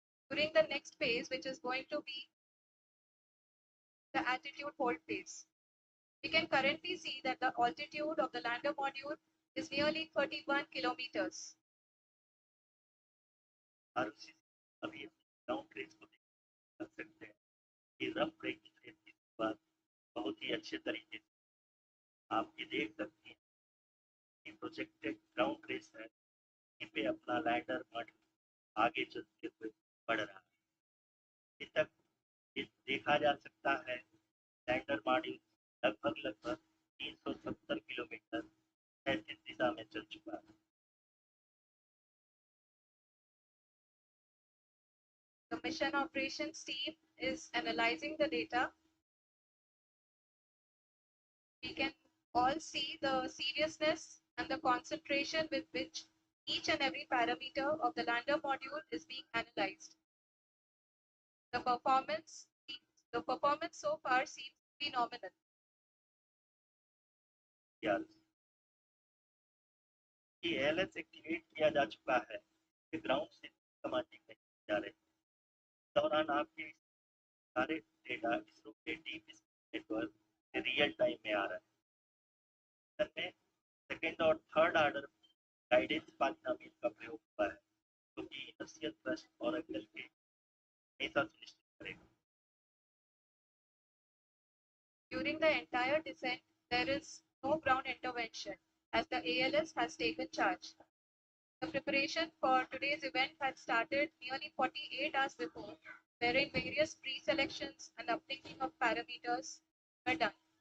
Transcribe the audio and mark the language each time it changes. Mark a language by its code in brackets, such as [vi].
[en] During the next phase, which is going to be the altitude hold phase, we can currently see that the altitude of the lander module is nearly 31 kilometers. [hi] अभी ground race को देख सकते हैं कि rough breaking race की शुरुआत बहुत ही अच्छे तरीके से आप ये देख सकते हैं कि प्रोजेक्टेड ग्राउंड रेस है इस पे अपना लैंडर मॉड्यूल आगे चलते हुए बढ़ रहा है। अभी तक ये देखा जा सकता है लैंडर मॉड्यूल लगभग 370 किलोमीटर क्षैतिज दिशा दिशा में चल चुका है। [en] The mission operations team is analyzing the data. We can all see the seriousness and the concentration with which each and every parameter of the lander module is being analyzed. The performance so far seems to be nominal. [hi] कि LS activate किया जा चुका है, ground से commanding नहीं जा रहे। इस दौरान आपके सारे डेटा इसरो के डीप नेटवर्क रियल टाइम में आ रहा है। में [en] second और third order guidance polynomial [hi] का प्रयोग हुआ है, जो कि इनर्शियल थ्रस्ट और एंगल के हमेशा सुनिश्चित करेगा। [en] During the entire descent, there is no ground intervention as the ALS has taken charge. The preparation for today's event had started nearly 48 hours before, wherein various pre-selections and updating of parameters were done.